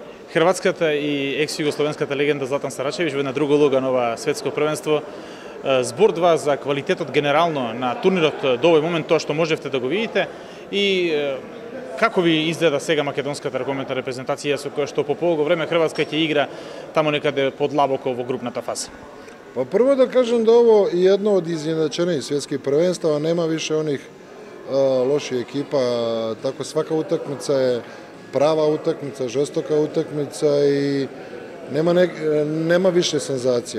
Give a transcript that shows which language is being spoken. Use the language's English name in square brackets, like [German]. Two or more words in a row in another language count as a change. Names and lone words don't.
[Macedonian] Хрватската и екс-југословенската легенда Златан Сарачевич во една друга улога на ова светско првенство. Збор два за квалитетот генерално на турнирот до овој момент, тоа што можевте да го видите и како ви изгледа сега македонската ракометна репрезентација со која што по полго време Хрватска ќе игра тамо некаде подлабоко во групната фаза? [Croatian] Pa prvo da kažem da ovo je jedno od izjednačenijih svjetskih prvenstava, nema više onih loših ekipa, tako svaka utakmica je prava utakmica, žestoka utakmica i nema više senzacija.